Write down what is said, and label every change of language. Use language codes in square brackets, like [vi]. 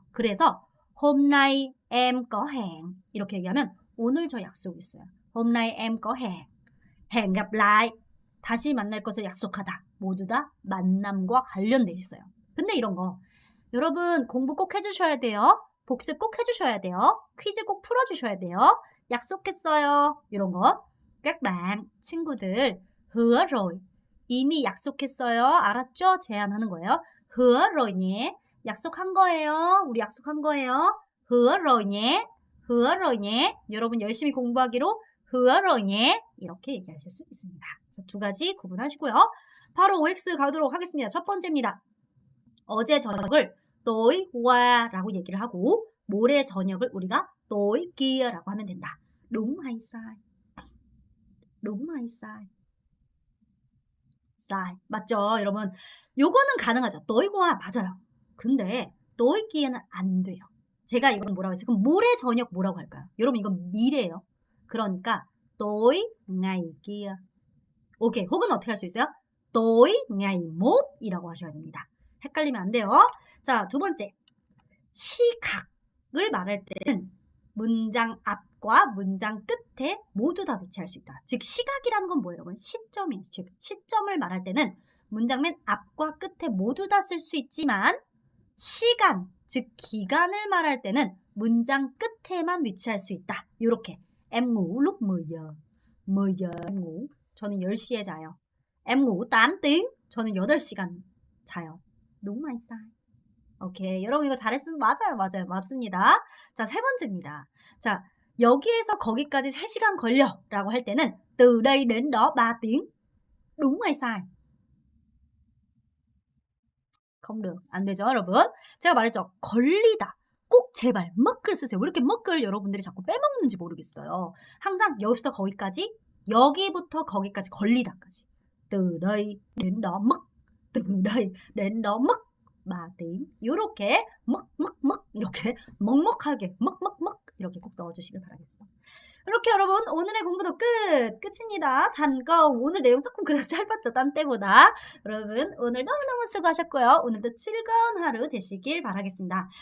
[ko] 그래서 [vi] hôm nay em có hẹn [ko] 이렇게 얘기하면 오늘 저 약속 있어요. [vi] hôm nay em có hẹn. hẹn gặp lại. [ko] 다시 만날 것을 약속하다. 모두 다 만남과 관련돼 있어요. 근데 이런 거 여러분 공부 꼭 해주셔야 돼요. 복습 꼭 해주셔야 돼요. 퀴즈 꼭 풀어주셔야 돼요. 약속했어요. 이런 거. [vi] các bạn, 친구들 hứa rồi. [ko] 이미 약속했어요. 알았죠? 제안하는 거예요. [vi] hứa rồi nhé. [ko] 약속한 거예요. 우리 약속한 거예요. [vi] hứa rồi nhé. hứa rồi nhé. [ko] 여러분 열심히 공부하기로 [vi] hứa rồi nhé. [ko] 이렇게 얘기하실 수 있습니다. 자, 2가지 구분하시고요. 바로 OX 가도록 하겠습니다. 첫 번째입니다. 어제 저녁을 [vi] tối qua [ko] 라고 얘기를 하고 모레 저녁을 우리가 [vi] tối kia [ko] 라고 하면 된다. [vi] đúng hay sai? đúng hay sai? sai. [ko] 맞죠? 여러분 요거는 가능하죠. [vi] tối qua [ko] 맞아요. 근데 [vi] tối kia [ko] 는 안 돼요. 제가 이건 뭐라고 했어요? 그럼 모레 저녁 뭐라고 할까요? 여러분 이건 미래예요. 그러니까 [vi] tối ngày kia. [ko] 오케이. 혹은 어떻게 할 수 있어요? [vi] tối ngày mốt [ko] 이라고 하셔야 됩니다. 헷갈리면 안 돼요. 자, 2번째. 시각을 말할 때는 문장 앞과 문장 끝에 모두 다 배치할 수 있다. 즉 시각이라는 건 뭐예요, 여러분? 시점이에요. 즉 시점을 말할 때는 문장 맨 앞과 끝에 모두 다 쓸 수 있지만 시간, 즉 기간을 말할 때는 문장 끝에만 위치할 수 있다. 이렇게 [vi] em ngủ lúc 10giờ. 10giờ em ngủ. [ko] 저는 10시에 자요. [vi] em ngủ 8 tiếng. [ko] 저는 8시간 자요. [vi] đúng hay sai? [ko] 오케이. 여러분 이거 잘했으면 맞아요. 맞아요. 맞습니다. 자, 3번째입니다. 자, 여기에서 거기까지 3시간 걸려 라고 할 때는 [vi] từ đây đến đó 3 tiếng. đúng hay sai? không được. [ko] 안 되죠, 여러분? 제가 말했죠. 걸리다. 꼭 제발 먹글 쓰세요. 왜 이렇게 먹글 여러분들이 자꾸 빼먹는지 모르겠어요. 항상 여기부터 거기까지, 여기부터 거기까지 걸리다까지. [vi] từ đây đến đó mất, từ đây đến đó mất 3tiếng. [ko] 요렇게 먹 이렇게 먹먹하게 먹 이렇게 꼭 넣어주시길 바라겠습니다. 이렇게 여러분 오늘의 공부도 끝입니다. 단검 오늘 내용 조금 그래도 짧았죠, 딴 때보다. 여러분 오늘 너무너무 수고하셨고요. 오늘도 즐거운 하루 되시길 바라겠습니다.